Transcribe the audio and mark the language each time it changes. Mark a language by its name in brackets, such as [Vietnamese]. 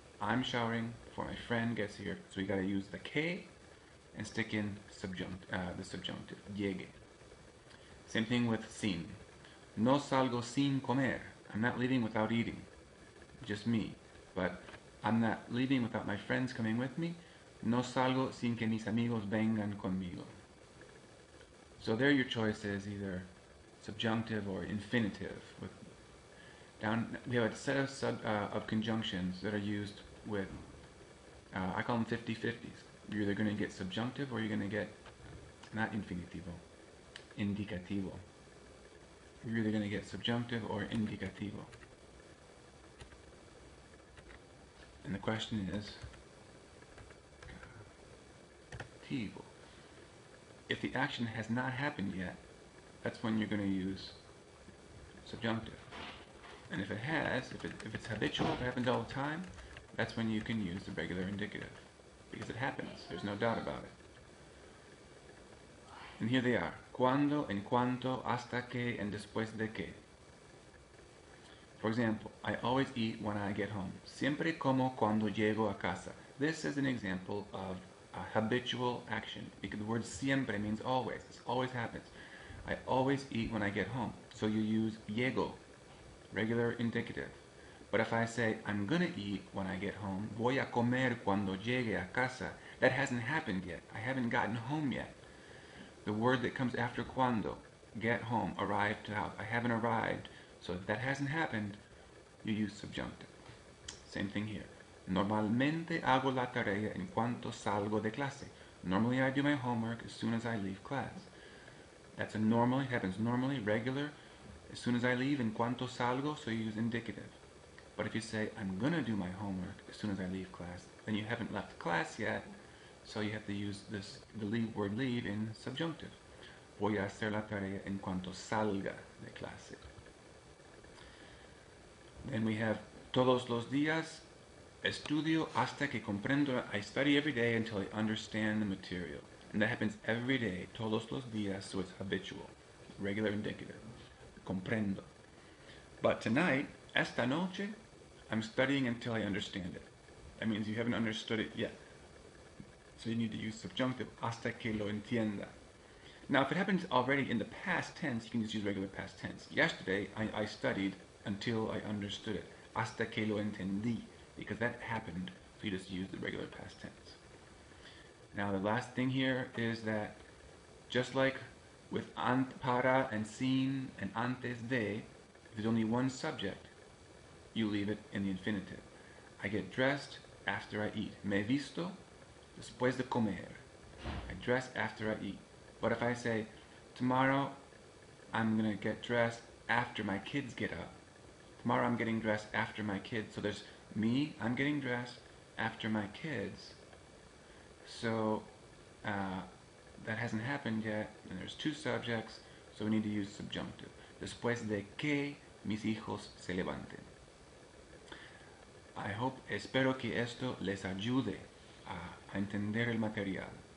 [English] I'm showering before my friend gets here. So we got to use the que and stick in the subjunctive, llegue. Same thing with sin. [Spanish] No salgo sin comer. [English] I'm not leaving without eating. Just me. But I'm not leaving without my friends coming with me. [Spanish] No salgo sin que mis amigos vengan conmigo. [English] So there your choice is either subjunctive or infinitive. We have a set of conjunctions that are used with, I call them 50-50s. You're either going to get subjunctive or you're going to get, not infinitivo, indicativo. You're either going to get subjunctive or indicativo. And the question is, if the action has not happened yet, that's when you're going to use subjunctive. And if it has, if it's habitual, if it happens all the time, that's when you can use the regular indicative. Because it happens, there's no doubt about it. And here they are. [Spanish] Cuando, en cuanto, hasta que, and después de que. [English] For example, I always eat when I get home. [Spanish] Siempre como cuando llego a casa. [English] This is an example of a habitual action, because the word siempre means always. This always happens. I always eat when I get home. So you use llego, regular indicative. But if I say, I'm gonna eat when I get home, [Spanish] voy a comer cuando llegue a casa, [English] that hasn't happened yet. I haven't gotten home yet. The word that comes after cuando, get home, arrive to the house. I haven't arrived. So if that hasn't happened, you use subjunctive. Same thing here. [Spanish] Normalmente hago la tarea en cuanto salgo de clase. [English] Normally I do my homework as soon as I leave class. That's a normally, happens normally, regular. As soon as I leave, [Spanish] en cuanto salgo, [English] so you use indicative. But if you say, I'm gonna do my homework as soon as I leave class, then you haven't left class yet, so you have to use the word leave in subjunctive. [Spanish] Voy a hacer la tarea en cuanto salga de clase. [English] Then we have [Spanish] todos los días, estudio hasta que comprendo. [English] I study every day until I understand the material. And that happens every day, [Spanish] todos los días, [English] so it's habitual, regular indicative. Comprendo. But tonight, [Spanish] esta noche, [English] I'm studying until I understand it. That means you haven't understood it yet. So you need to use subjunctive, [Spanish] hasta que lo entienda. [English] Now, if it happens already in the past tense, you can just use regular past tense. Yesterday, I studied until I understood it. [Spanish] Hasta que lo entendí. [English] Because that happened, so you just use the regular past tense. Now, the last thing here is that just like with para and sin and antes de, if there's only one subject, you leave it in the infinitive. I get dressed after I eat. [Spanish] Me visto después de comer. [English] I dress after I eat. But if I say, tomorrow I'm going to get dressed after my kids get up. Tomorrow I'm getting dressed after my kids. So there's me, I'm getting dressed after my kids. So that hasn't happened yet, and there's two subjects, so we need to use subjunctive. [Spanish] Después de que mis hijos se levanten. Espero que esto les ayude a entender el material.